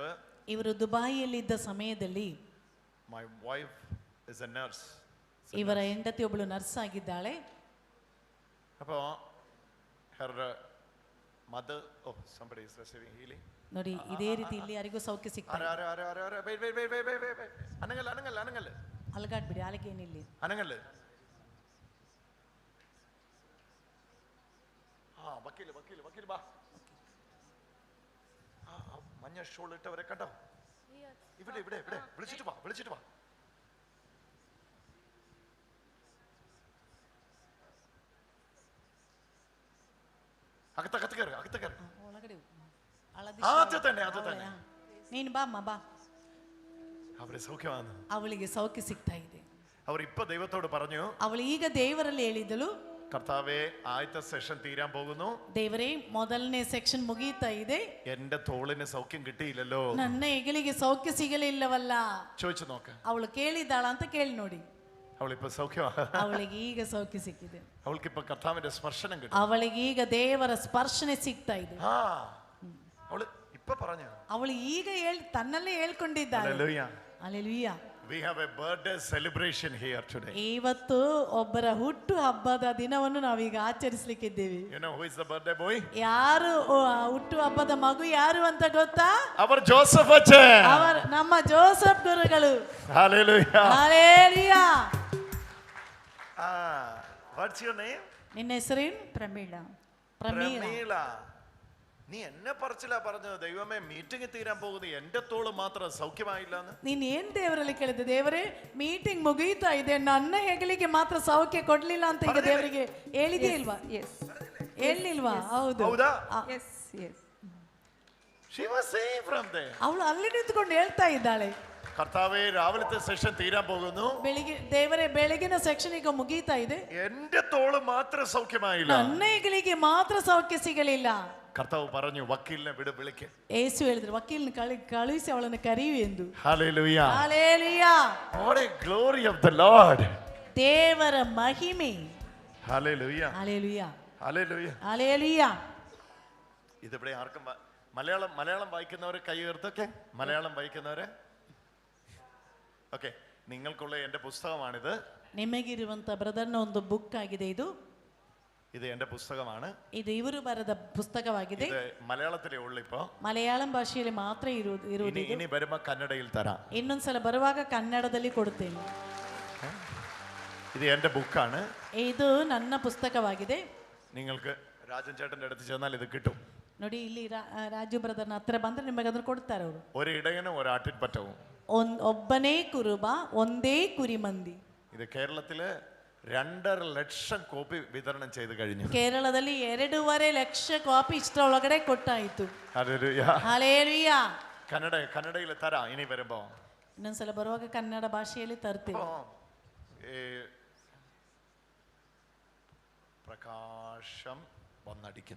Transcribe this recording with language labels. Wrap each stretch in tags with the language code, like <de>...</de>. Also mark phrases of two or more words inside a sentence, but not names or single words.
<kn>ಇವರು ದುಬಾಯಿಯಲ್ಲಿದ್ದ ಸಮಯದಲ್ಲಿ</kn> <en>my wife is a nurse.</en> <kn>ಇವರ ಹೆಂಡತಿ ಒಬ್ಬಳು ನರ್ಸ್ ಆಗಿದ್ದಾಳೆ.</kn> <en>അപ്പോൾ her mother somebody is receiving healing.</en> <kn>ನೋಡಿ, ಇದೇ ರೀತಿ ಇಲ್ಲಿ ಯಾರಿಗೂ ಸೌಖ್ಯ ಸಿಗ್ತದೆ.</kn> <ml>ಅನಂಗಲ್ಲ</ml> <kn>ಅಲಗಾಡ್ಬಿಡಿ, ಅಲಗೇನಿಲ್ಲ.</kn> <ml>ಅನಂಗಲ್ಲ വക്കീല് വാ. മഞ്ഞ ഷോൾ ഇട്ടവരെ കണ്ടോ? ഇവിടെ വിളിച്ചിട്ട് വാ. അകത്ത് കയറി. തന്നെ</ml> <kn>ನೀನು ಬಾ ಅಮ್ಮ ಬಾ.</kn> <ml>അവരെ സൗഖ്യമാണ്.</ml> <kn>ಅವಳಿಗೆ ಸೌಖ್ಯ ಸಿಗ್ತಾ ಇದೆ.</kn> <ml>അവർ ഇപ്പൊ ദൈവത്തോട് പറഞ്ഞു,</ml> <kn>ಅವಳು ಈಗ ದೇವರಲ್ಲಿ ಹೇಳಿದಳು,</kn> <ml>കർത്താവേ ആദ്യത്തെ സെഷൻ തീരാൻ പോകുന്നു.</ml> <kn>ದೇವರೇ ಮೊದಲನೇ ಸೆಕ್ಷನ್ ಮುಗಿತಾ ಇದೆ.</kn> <ml>എന്റെ തോളിന് സൗഖ്യം കിട്ടിയില്ലല്ലോ.</ml> <kn>ನನ್ನ ಹೆಗಲಿಗೆ ಸೌಖ್ಯ ಸಿಗಲಿಲ್ಲವಲ್ಲ.</kn> <ml>ചോദിച്ചു നോക്ക്.</ml> <kn>ಅವಳು ಕೇಳಿದಾಳ ಅಂತ ಕೇಳಿ ನೋಡಿ.</kn> <ml>അവളിപ്പോ സൗഖ്യമാണ്.</ml> <kn>ಅವಳಿಗೆ ಈಗ ಸೌಖ್ಯ ಸಿಕ್ಕಿದೆ.</kn> <ml>അവൾക്കിപ്പോ കർത്താവിന്റെ സ്പർശനം കിട്ടി.</ml> <kn>ಅವಳಿಗೆ ಈಗ ದೇವರ ಸ್ಪರ್ಶನೆ ಸಿಗ್ತಾ ಇದೆ.</kn> <ml>അവള് ഇപ്പൊ പറഞ്ഞു,</ml> <kn>ಅವಳು ಈಗ ತನ್ನಲ್ಲೇ ಹೇಳ್ಕೊಂಡಿದ್ದಾಳೆ.</kn> <en>Hallelujah. We have a birthday celebration here today.</en> <kn>ಇವತ್ತು ಒಬ್ಬರ ಹುಟ್ಟು ಹಬ್ಬದ ದಿನವನ್ನು ನಾವೀಗ ಆಚರಿಸಲಿಕ್ಕಿದ್ದೇವೆ.</kn> <en>You know who is the birthday boy?</en> <kn>ಯಾರು ಹುಟ್ಟು ಹಬ್ಬದ ಮಗು ಯಾರು ಅಂತ ಗೊತ್ತಾ?</kn> <en>Our Joseph ಅಚ್ಚೆ.</en> <kn>ನಮ್ಮ ಜೋಸೆಫ್ ಗುರುಗಳು.</kn> <en>Hallelujah. Hallelujah. What's your name?</en> <kn>ನಿನ್ನ ಹೆಸರೇನು? ಪ್ರಮೀಳಾ.</kn> <ml>നീ എന്നെ പറച്ചിലാ പറഞ്ഞത്, ദൈവമേ മീറ്റിംഗ് തീരാൻ പോകുന്നു, എന്റെ തോള് മാത്രം സൗഖ്യമായില്ലെന്ന്.</ml> <kn>ನೀನ್ ಏನ್ ದೇವರಲ್ಲಿ ಕೇಳಿದೆ? ದೇವರೇ ಮೀಟಿಂಗ್ ಮುಗಿಯುತ್ತಾ ಇದೆ, ನನ್ನ ಹೆಗಲಿಗೆ ಮಾತ್ರ ಸೌಖ್ಯ ಕೊಡ್ಲಿಲ್ಲ ಅಂತ ಈಗ ದೇವರಿಗೆ ಹೇಳಿದೆ ಇಲ್ವಾ? ಹೇಳಿಲ್ವಾ? ಹೌದಾ? ಅವಳು ಅಲ್ಲಿ ನಿಂತ್ಕೊಂಡು ಹೇಳ್ತಾ ಇದ್ದಾಳೆ,</kn> <ml>കർത്താവേ രാവിലത്തെ സെഷൻ തീരാൻ പോകുന്നു,</ml> <kn>ದೇವರೇ ಬೆಳಗಿನ ಸೆಕ್ಷನ್ ಈಗ ಮುಗಿತಾ ಇದೆ,</kn> <ml>എന്റെ തോള് മാത്രം സൗഖ്യമായില്ല,</ml> <kn>ನನ್ನ ಹೆಗಲಿಗೆ ಮಾತ್ರ ಸೌಖ್ಯ ಸಿಗಲಿಲ್ಲ.</kn> <ml>കർത്താവ് പറഞ്ഞു വക്കീലിനെ വിളിക്ക്.</ml> <kn>യേശു ಹೇಳಿದ್ರು, ವಕೀಲನ ಕಳುಹಿಸಿ ಅವಳನ್ನು ಕರೆಯು ಎಂದು.</kn> <en>Hallelujah. Hallelujah. What a glory of the Lord.</en> <kn>ದೇವರ ಮಹಿಮೆ.</kn> <en>Hallelujah. Hallelujah. Hallelujah. Hallelujah.</en> <ml>ഇതിവിടെ ആർക്കും മലയാളം വായിക്കുന്നവരെ കൈ ഉയർത്തൊക്കെ. മലയാളം വായിക്കുന്നവരെ ഓക്കെ. നിങ്ങൾക്കുള്ള എൻ്റെ പുസ്തകമാണിത്.</ml> <kn>ನಿಮಗಿರುವಂತ ಬ್ರದರ್ನ ಒಂದು ಬುಕ್ ಆಗಿದೆ ಇದು.</kn> <ml>ഇത് എൻ്റെ പുസ്തകമാണ്.</ml> <kn>ಇದು ಇವರು ಬರೆದ ಪುಸ್ತಕವಾಗಿದೆ.</kn> <ml>ഇത് മലയാളത്തിലേ ഉള്ളൂ ഇപ്പോൾ.</ml> <kn>ಮಲಯಾಳಂ ಭಾಷೆಯಲ್ಲಿ ಮಾತ್ರ ಇರುವುದು.</kn> <ml>ഇനി വരുമ്പോൾ കന്നഡയിൽ തരാം.</ml> <kn>ಇನ್ನೊಂದ್ಸಲ ಬರುವಾಗ ಕನ್ನಡದಲ್ಲಿ ಕೊಡುತ್ತೇನೆ.</kn> <ml>ഇത് എൻ്റെ ബുക്കാണ്.</ml> <kn>ಇದು ನನ್ನ ಪುಸ್ತಕವಾಗಿದೆ.</kn> <ml>നിങ്ങൾക്ക് രാജൻ ചേട്ടൻ്റെ അടുത്ത് ചെന്നാൽ ഇത് കിട്ടും.</ml> <kn>ನೋಡಿ, ಇಲ್ಲಿ ರಾಜು ಬ್ರದರ್ನ ಹತ್ರ ಬಂದ್ರೆ ನಿಮಗೆ ಅದನ್ನು ಕೊಡ್ತಾರೆ ಅವರು.</kn> <ml>ഒരു ഇടയനും ഒരു ആട്ടിൻപറ്റവും.</ml> <kn>ಒಬ್ಬನೇ ಕುರುಬ, ಒಂದೇ ಕುರಿಮಂದಿ.</kn> <ml>ഇത് കേരളത്തില് 2.5 ലക്ഷം കോപ്പി വിതരണം ചെയ്തു കഴിഞ്ഞു.</ml> <kn>ಕೇರಳದಲ್ಲಿ 2.5 ಲಕ್ಷ ಕಾಪಿ ಇಷ್ಟರೊಳಗಡೆ ಕೊಟ್ಟಾಯಿತು.</kn> <ml>ഹല്ലേലൂയ. കന്നഡയിൽ തരാം ഇനി വരുമ്പോ.</ml> <kn>ಇನ್ನೊಂದ್ಸಲ ಬರುವಾಗ ಕನ್ನಡ ಭಾಷೆಯಲ್ಲಿ ತರ್ತೇವೆ.</kn> <ml>പ്രകാശം വന്നടിക്കുന്നു.</ml>